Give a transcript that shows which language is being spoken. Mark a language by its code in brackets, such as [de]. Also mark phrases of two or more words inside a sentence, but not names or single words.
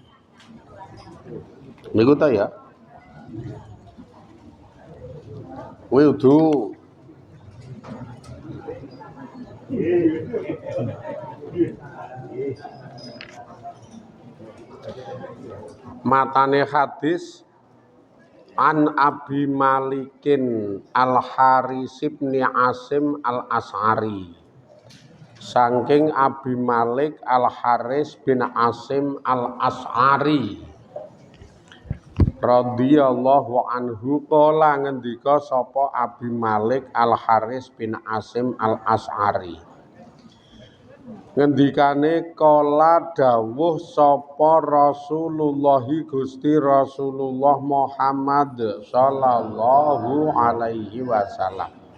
[jv] Niku ta ya? Wudu. Matane hadis An Abi Malikin Al-Haris bin Asim Al-As'ari. Saking Abi Malik Al-Haris bin Asim Al-As'ari [ar] رضي الله عنه [jv] kala ngendika sapa Abi Malik Al-Haris bin Asim Al-As'ari. Ngendikane kala dawuh sapa Rasulullah Gusti Rasulullah Muhammad [ar] صلى الله عليه وسلم.